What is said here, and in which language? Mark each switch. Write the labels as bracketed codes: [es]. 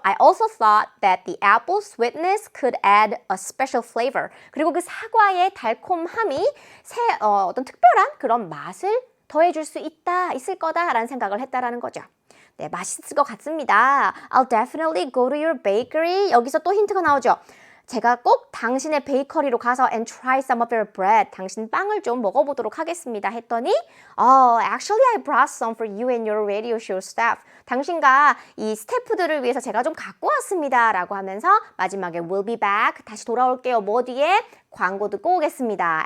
[en] I also thought that the apple sweetness could add a special flavor. [ko] 그리고 그 사과의 달콤함이 어떤 특별한 그런 맛을 더해줄 수 있을 거다라는 생각을 했다라는 거죠. 네, 맛있을 것 같습니다. [en] I'll definitely go to your bakery. [ko] 여기서 또 힌트가 나오죠. 제가 꼭 당신의 베이커리로 가서 [en] and try some of your bread. [ko] 당신 빵을 좀 먹어보도록 하겠습니다. [en] 했더니 actually I brought some for you and your radio show staff. [ko] 당신과 이 스태프들을 위해서 제가 좀 갖고 왔습니다. 라고 하면서 마지막에 [en] we'll be back. [ko] 다시 돌아올게요. 뭐 뒤에 광고 듣고 오겠습니다.